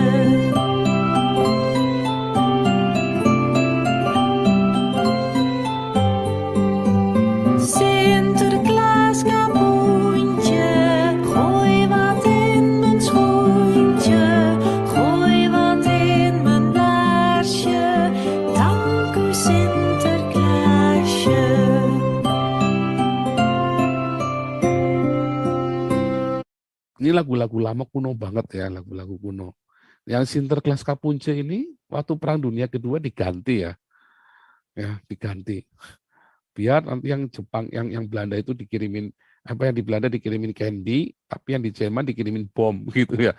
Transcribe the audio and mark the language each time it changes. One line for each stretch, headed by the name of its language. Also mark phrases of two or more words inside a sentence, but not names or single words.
Dutch: Sinterklaas kapoentje, gooi wat in mijn schoentje, gooi wat in mijn laarsje, dank u Sinterklaasje.
Indonesian: Ini lagu-lagu lama kuno banget ya, lagu-lagu kuno. Yang Sinterklas Kapunce ini waktu Perang Dunia Kedua diganti ya. Ya, diganti. Biar nanti yang Jepang, yang Belanda itu dikirimin, yang di Belanda dikirimin candy, tapi yang di Jerman dikirimin bom gitu ya.